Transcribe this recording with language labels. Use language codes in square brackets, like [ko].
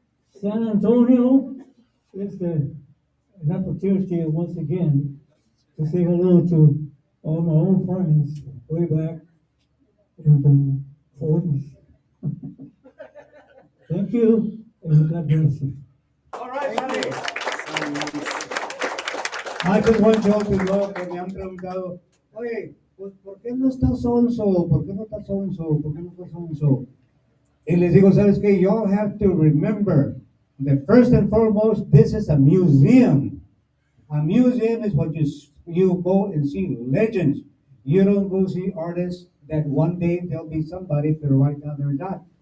[en] San Antonio is an opportunity once again to say hello to all my old friends way back in the 40s. Thank you, and God bless you. All right, Sonny. I just want you all to know [es] que me han preguntado, oye, pues, ¿por qué no está sonso? ¿Por qué no está sonso? ¿Por qué no está sonso? Y les digo, ¿sabes qué? [en] You all have to remember that first and foremost, this is a museum. A museum is what you go and see legends. You don't go see artists that one day they'll be somebody, but right now they're not.